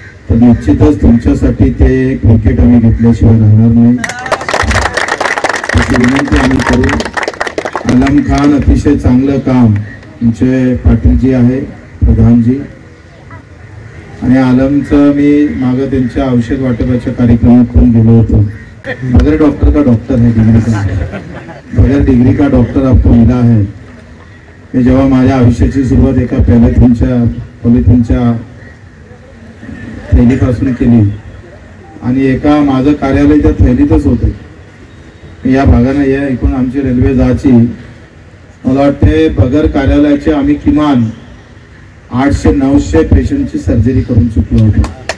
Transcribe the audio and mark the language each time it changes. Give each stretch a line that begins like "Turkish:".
Marathi: तर निश्चितच तुमच्यासाठी ते क्रिकेट आम्ही घेतल्याशिवाय राहणार नाही, अशी विनंती आम्ही करू. आलम खान अतिशय चांगलं काम तुमचे पाटीलजी आहे, प्रधानजी. आणि आलमचं मी मागं त्यांच्या औषध वाटपाच्या कार्यक्रमात पण गेलो होतो.
Hindi: बगैर डॉक्टर का डॉक्टर है, डिग्री का बगैर डिग्री का डॉक्टर आपको मिला है.
Marathi: मी जेव्हा माझ्या आयुष्याची सुरुवात एका पॉलिथिनच्या थैलीपासून केली आणि एका माझं कार्यालय त्या थैलीतच होतं. या भागाने या ऐकून आमची रेल्वे जायची. मला वाटते बगर कार्यालयाचे आम्ही किमान 800-900 पेशंटची सर्जरी करून चुकलो होतो.